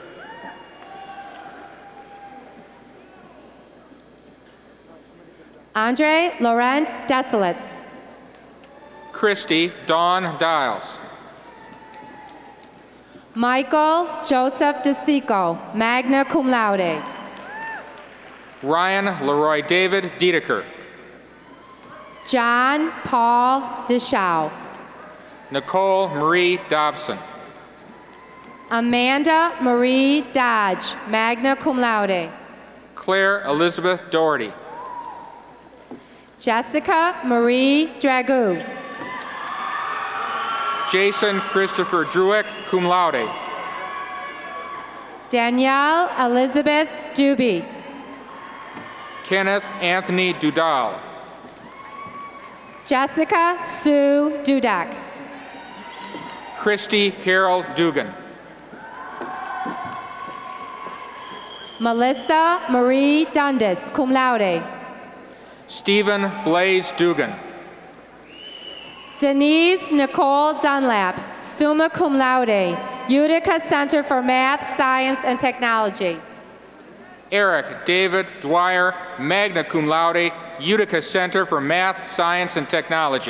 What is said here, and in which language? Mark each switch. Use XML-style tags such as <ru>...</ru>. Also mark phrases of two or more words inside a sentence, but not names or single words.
<en>Andre Laurent Desilets. Christy Dawn Dials. Michael Joseph DeSico,</en> <la>magna cum laude.</la> <en>Ryan Leroy David Dedeker. John Paul Deschau. Nicole Marie Dobson. Amanda Marie Dodge,</en> <la>magna cum laude.</la> <en>Claire Elizabeth Doherty. Jessica Marie Dragoo. Jason Christopher Druick,</en> <la>cum laude.</la> <en>Danielle Elizabeth Duby. Kenneth Anthony Dudal. Jessica Sue Dudek. Christy Carol Dugan. Melissa Marie Dundas,</en> <la>cum laude.</la> <en>Stephen Blaze Dugan. Denise Nicole Dunlap,</en> <la>summa cum laude,</la> <en>Utica Center for Math, Science, and Technology. Eric David Dwyer,</en> <la>magna cum laude,</la> <en>Utica Center for Math, Science, and Technology.</en>